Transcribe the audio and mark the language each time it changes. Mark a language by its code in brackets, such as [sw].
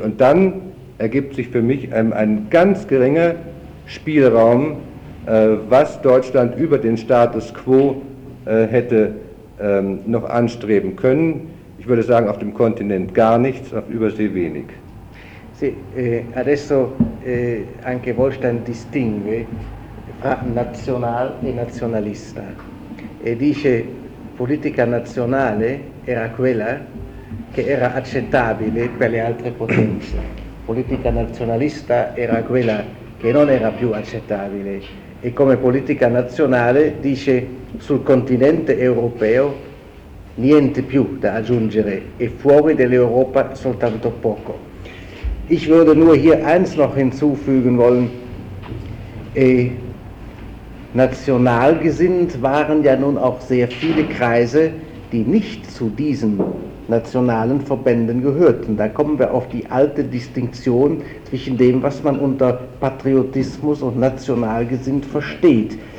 [de] Und dann ergibt sich für mich ein ganz geringer Spielraum, was Deutschland über den Status quo hätte noch anstreben können. Ich würde sagen, auf dem Kontinent gar nichts, auf Übersee wenig. [it] Sì, adesso anche Wolstein distingue fra nazionale e nazionalista e dice politica nazionale era quella che era accettabile per le altre potenze. Politica nazionalista era quella che non era più accettabile. E come politica nazionale dice sul continente europeo niente più da aggiungere e fuori dell'Europa soltanto poco. [de] Ich würde nur hier eins noch hinzufügen wollen. National gesinnt waren ja nun auch sehr viele Kreise, die nicht zu diesen nationalen Verbänden gehörten. Da kommen wir auf die alte Distinktion zwischen dem, was man unter Patriotismus und nationalgesinnt versteht.